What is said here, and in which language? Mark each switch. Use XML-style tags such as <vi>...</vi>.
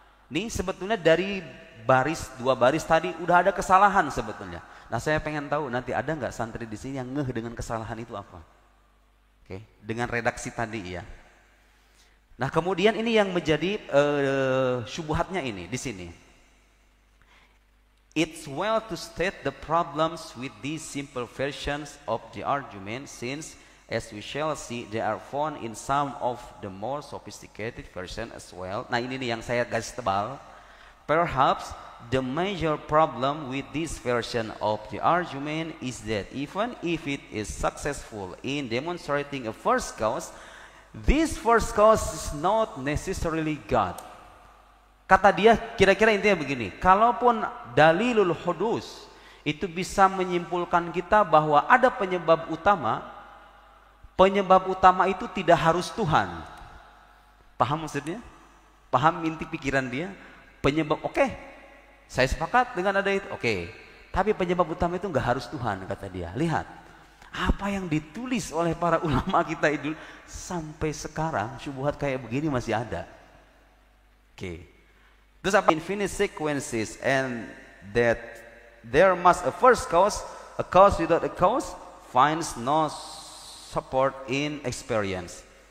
<id>Nih sebetulnya dari dua baris tadi udah ada kesalahan sebetulnya. Nah saya pengen tahu nanti ada nggak santri di sini yang ngeh dengan kesalahan itu apa? Oke, dengan redaksi tadi ya. Nah kemudian ini yang menjadi syubhatnya ini di sini.</id> <en>It's well to state the problems with these simple versions of the argument, since as we shall see they are found in some of the more sophisticated version as well.</en> <id>Nah ini nih yang saya garis tebal.</id> <en>Perhaps the major problem with this version of the argument is that even if it is successful in demonstrating a first cause, this first cause is not necessarily God.</en> <id>Kata dia kira-kira intinya begini, kalaupun dalilul hudus itu bisa menyimpulkan kita bahwa ada penyebab utama itu tidak harus Tuhan. Paham maksudnya? Paham inti pikiran dia? Penyebab, oke, saya sepakat dengan ada itu, oke. Tapi penyebab utama itu nggak harus Tuhan, kata dia. Lihat, apa yang ditulis oleh para ulama kita itu sampai sekarang syubhat kayak begini masih ada. Oke. Terus apa?</id> <en>Infinite sequences and that there must a first cause, a cause without a cause finds no support in experience.</en>